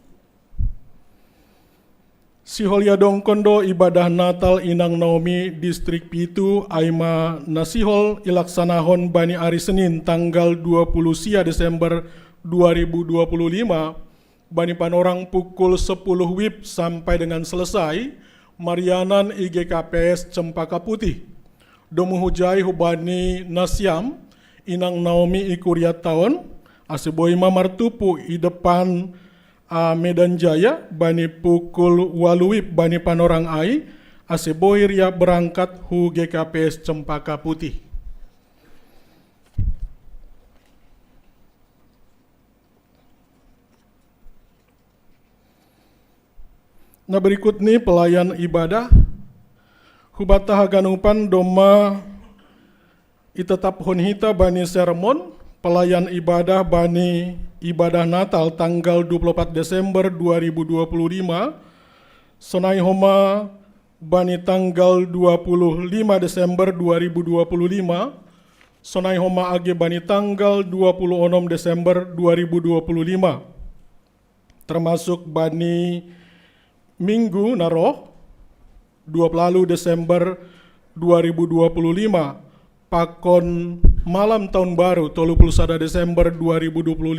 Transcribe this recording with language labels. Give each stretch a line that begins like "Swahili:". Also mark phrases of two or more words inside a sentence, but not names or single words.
Batak Simalungun: Sihol Yadong Kondo ibadah Natal Inang Naomi Distrik Pitu aima nasihol ilaksanahon bani
Indonesian: hari Senin tanggal 20
Batak Simalungun: sia Desember 2025 bani panorang
Indonesian: pukul 10 WIB sampai dengan selesai
Batak Simalungun: Marianan IGKPS Cempaka Putih. Domu hujai hubani Nasyam Inang Naomi ikuria tahun aseboy mamartupu i depan Medan Jaya bani
Indonesian: pukul 8 WIB
Batak Simalungun: bani panorang ai aseboy ria berangkat hu GKPS Cempaka Putih.
Indonesian: Nah berikut nih pelayan ibadah
Batak Simalungun: hubata haganupan doma itetap hunhita bani sermon
Indonesian: pelayan ibadah bani ibadah Natal tanggal 24 Desember 2025
Batak Simalungun: sonai homa bani tanggal 25 Desember 2025 sonai homa age bani tanggal 26 Desember 2025 termasuk bani Minggu naroh 20 Desember 2025 pakon
Indonesian: malam tahun baru
Batak Simalungun: 31 Desember 2025